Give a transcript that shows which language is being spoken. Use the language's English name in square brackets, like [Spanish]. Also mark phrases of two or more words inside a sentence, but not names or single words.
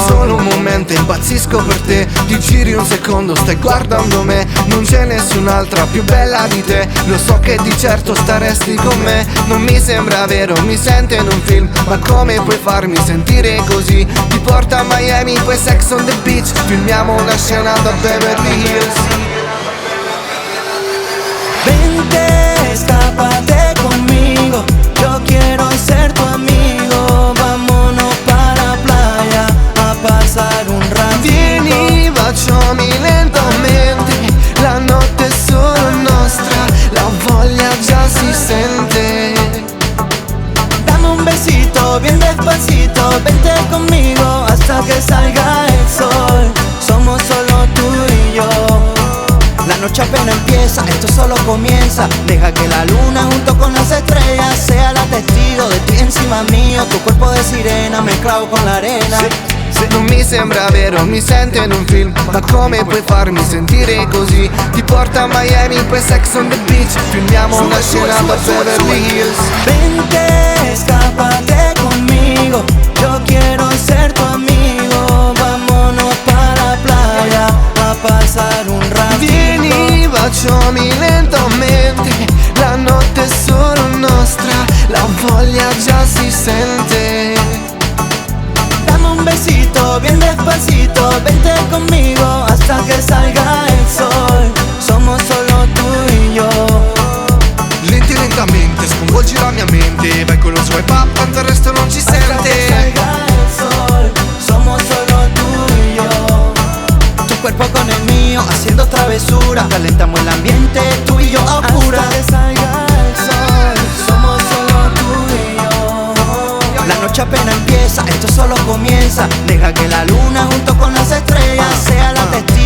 [Italian] Solo un momento impazzisco per te, ti giri un secondo, stai guardando me. Non c'è nessun'altra più bella di te, lo so che di certo staresti con me. Non mi sembra vero, mi sento in un film, ma come puoi farmi sentire così? Ti porto a Miami, poi [English] Sex on the Beach, [Italian] filmiamo una scena da Beverly Hills. [Spanish] Vente, escápate conmigo, yo quiero ser tu amigo. Vámonos para playa a pasar un rato. [Italian] Vieni, baciami lentamente, la notte è solo nostra, la voglia già si sente. [Spanish] Dame un besito bien despacito, vente conmigo hasta que salga el sol. Somos solo tú y yo. La noche apenas empieza, esto solo comienza. Deja que la luna junto con las estrellas sea la testigo de ti encima mío. Tu cuerpo de sirena mezclado con la arena. [Italian] Non mi sembra vero, mi sento in un film, ma come puoi farmi sentire così? Ti porto a Miami, poi [English] Sex on the Beach, [Italian] filmiamo una scena da Beverly Hills. [Spanish] Vente, escápate conmigo, yo quiero ser tu amigo. Vámonos para la playa a pasar un rato. [Italian] Vieni, baciami lentamente, la notte è solo nostra, la voglia già si sente. [Spanish] Dame un besito bien despacito, vente conmigo hasta que salga el sol. Somos solo tú y yo. [Italian] Lenti lentamente, sconvolgi la mia mente, vai con lo [English] swipe up, [Italian] tanto il resto non ci [Spanish] Hasta que [Italian] sente. [Spanish] salga el sol, somos solo tú y yo. Tu cuerpo con el mío, haciendo travesura. Calentamos el ambiente, tú y yo a oscuras. Hasta que salga el sol, somos solo tú y yo. La noche apenas empieza, esto solo comienza. Deja que la luna junto con las estrellas sea la testigo